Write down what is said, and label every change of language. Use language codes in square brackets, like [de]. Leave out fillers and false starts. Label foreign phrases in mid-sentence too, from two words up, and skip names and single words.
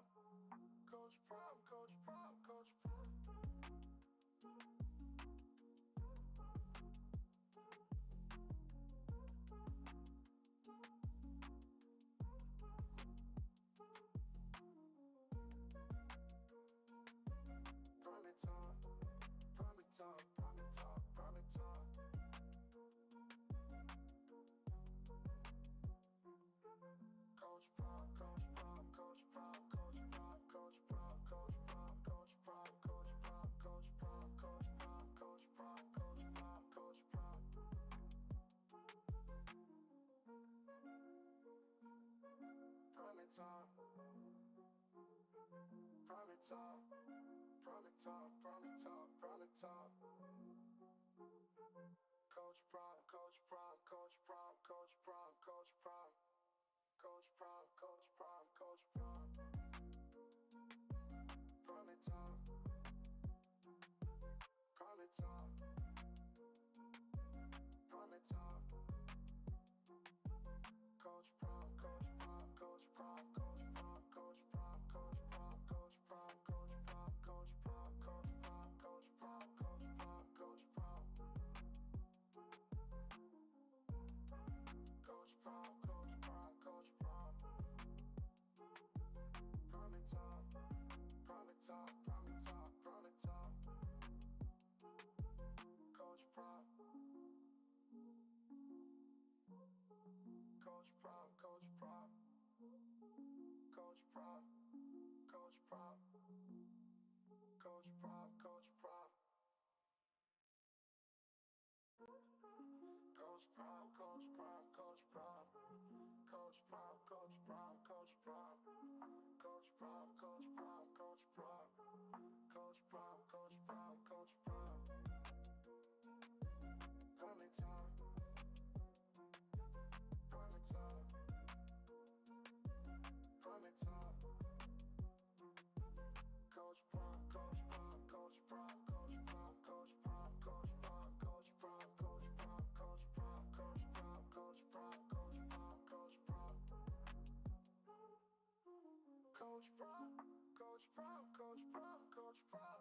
[en] Coach Prime, Coach Prime, Coach Prime. Prime time, prime time, prime time, prime time. Coach Prime, Coach Prime, Coach Prime, Coach Prime, Coach Prime, Coach Prime, Coach Prime, Coach Prime, Coach Prime, Coach Prime, Coach Prime, Coach Prime, Coach Prime. Prime time, prime time, prime time, prime time, prime time. Coach Prime, Coach Prime, Coach Prime, Coach Prime, Coach Prime. Coach Prime, Coach Prime, Coach Prime. Prime time. Prime time. Prime time. Coach Prime, Coach Prime, Coach Prime, Coach Prime, Coach Prime, Coach Prime, Coach Prime, Coach Prime, Coach Prime, Coach Prime, Coach Prime, Coach Prime, Coach Prime. Coach Prime, Coach Prime, Coach Prime. Prime time, prime time, prime time, prime time. Coach Prime. Coach Prime, Coach Prime. Coach Prime, Coach Prime. Coach Prime, Coach Prime. Coach Prime, Coach Prime, Coach Prime. Coach Prime, Coach Prime, Coach Prime. Coach Prime, Coach Prime, Coach Prime. Coach Prime, Coach Prime, Coach Prime. Prime time. Prime time. Prime time. Coach Prime, Coach Prime, Coach Prime, Coach Prime, Coach Prime, Coach Prime, Coach Prime, Coach Prime, Coach Prime, Coach Prime, Coach Prime, Coach Prime, Coach Prime. Coach Prime, Coach Prime, Coach Prime, Coach Prime.